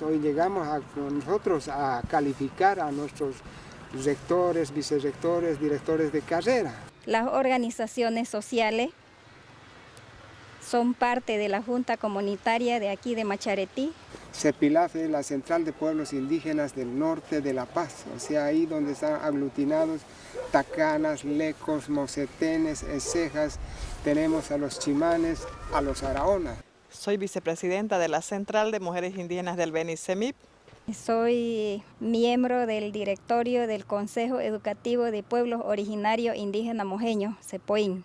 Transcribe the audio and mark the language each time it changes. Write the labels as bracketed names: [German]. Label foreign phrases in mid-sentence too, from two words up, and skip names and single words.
[Spanish] Hoy llegamos nosotros a calificar a nuestros rectores, vicerrectores, directores de carrera. Las organizaciones sociales son parte de la Junta Comunitaria de aquí de Macharetí. CEPILAF es la Central de Pueblos Indígenas del Norte de La Paz, o sea, ahí donde están aglutinados tacanas, lecos, mocetenes, cejas, tenemos a los chimanes, a los araonas. Soy vicepresidenta de la Central de Mujeres Indígenas del Beni-Semip. Soy miembro del directorio del Consejo Educativo de Pueblos Originarios Indígenas Mojeños, CEPOIN.